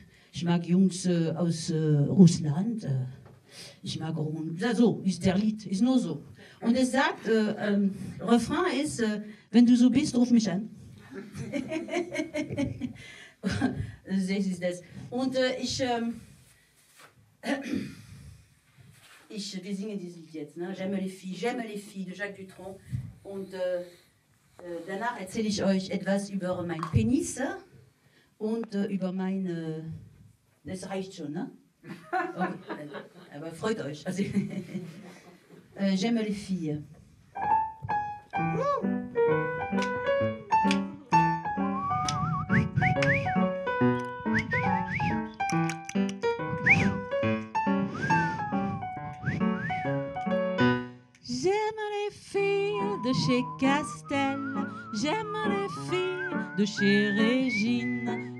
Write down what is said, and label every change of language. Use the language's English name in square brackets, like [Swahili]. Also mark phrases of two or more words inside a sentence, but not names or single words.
[German] Ich mag Jungs aus Russland. Ich mag so ist der Lied, ist nur so. Und es sagt, Refrain ist, wenn du so bist, ruf mich an. Das ist das. Und wir singen dieses Lied jetzt, ne? [French] J'aime les filles de Jacques Dutronc. [German] Und danach erzähle ich euch etwas über mein Penis und über meine. Das reicht schon, ne? Okay. Aber freut euch. Also, [French] j'aime les filles. J'aime les filles de chez Castel, j'aime les filles de chez Régine,